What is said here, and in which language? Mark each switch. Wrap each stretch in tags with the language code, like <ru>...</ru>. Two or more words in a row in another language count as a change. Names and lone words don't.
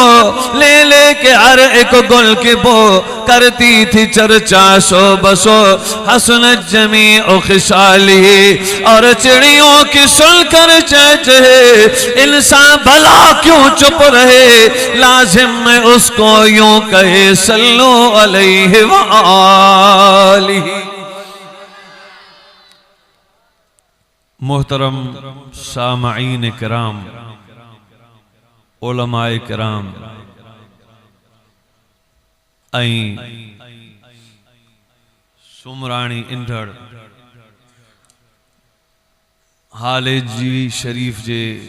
<ur>لے لے کے ہر ایک گل کی بو کرتی تھی چرچا سو بسو</ur> <ar>حسنت جمیع خصالہ،</ar> <ur>اور چڑیوں کی سن کر چہچہے انسان بھلا کیوں چپ رہے، لازم میں اس کو یوں کہے</ur> <ar>صلو علیہ وآلہ۔</ar> <sd>मोहतरम सामईन किराम, उलमाए किराम सुमराणी इंदड़ हाले जी शरीफ जे</sd>